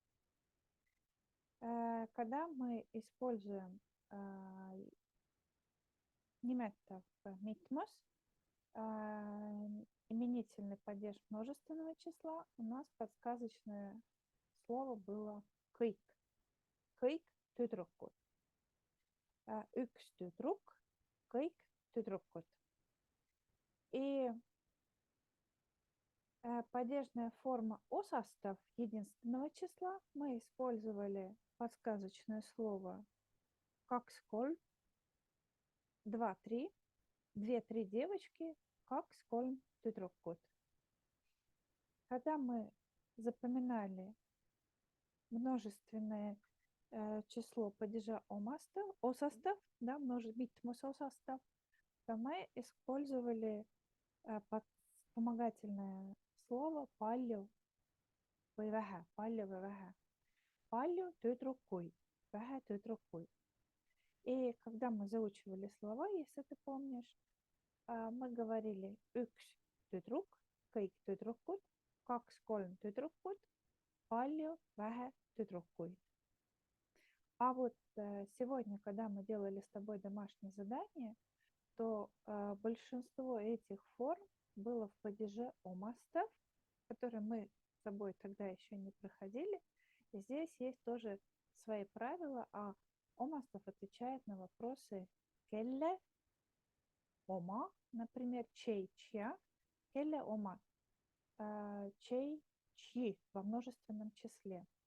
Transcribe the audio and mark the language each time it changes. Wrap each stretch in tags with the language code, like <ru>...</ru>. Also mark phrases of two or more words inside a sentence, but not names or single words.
<ru>Когда мы используем</ru> <et>nimetav mitmus,</et> <ru>именительный падеж множественного числа, у нас подсказочное слово было kõik.</ru> <et>Kõik tüdrukud. Üks tüdruk, kõik tüdrukud.</et> <ru>И падежная форма осастав единственного числа мы использовали подсказочное слово</ru> <et>kaks kolm,</et> <ru>2-3, 2-3 девочки,</ru> <et>kaks kolm tüdrukut.</et> <ru>Когда мы запоминали множественное число падежа осастав, да,</ru> <et>mitmus osastav,</et> <ru>то мы использовали вспомогательное слово</ru> <et>palju või vähe, palju või vähe. Palju tüdrukuid, vähe tüdrukuid.</et> <ru>И когда мы заучивали слова, если ты помнишь, мы говорили</ru> <et>üks tüdruk, kõik tüdrukud, kaks-kolm tüdrukut, palju, vähe tüdrukuid.</et> <ru>А вот сегодня, когда мы делали с тобой домашнее задание, то большинство этих форм было в падеже омастов, которые мы с тобой тогда еще не проходили. И здесь есть тоже свои правила, а омастов отвечает на вопросы</ru> <et>kelle, oma,</et> <ru>например, чей, чья,</ru> <et>kelle, oma,</et> <ru>чей, чьи во множественном числе.</ru>